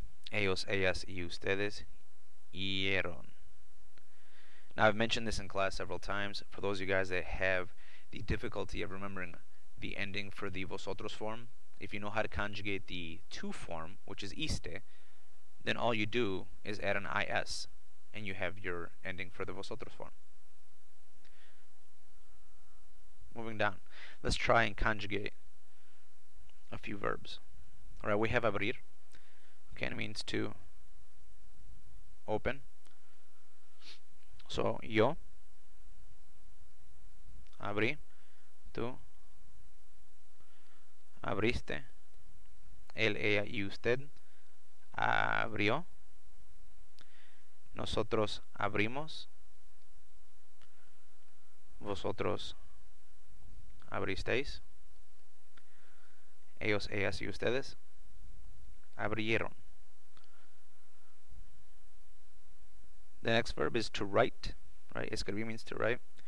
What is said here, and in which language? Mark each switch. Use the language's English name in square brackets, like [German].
[Spanish] Ellos, ellas y ustedes hieron. [English] Now, I've mentioned this in class several times. For those of you guys that have the difficulty of remembering the ending for the vosotros form, if you know how to conjugate the to form, which is iste, then all you do is add an is, and you have your ending for the vosotros form. Moving down, let's try and conjugate a few verbs. Alright, we have abrir. Okay, it means to open. [Spanish] So, yo abrí, tú abriste, él, ella y usted abrió, nosotros abrimos, vosotros abristeis, ellos, ellas y ustedes abrieron. [English] The next verb is to write, right? Escribir means to write.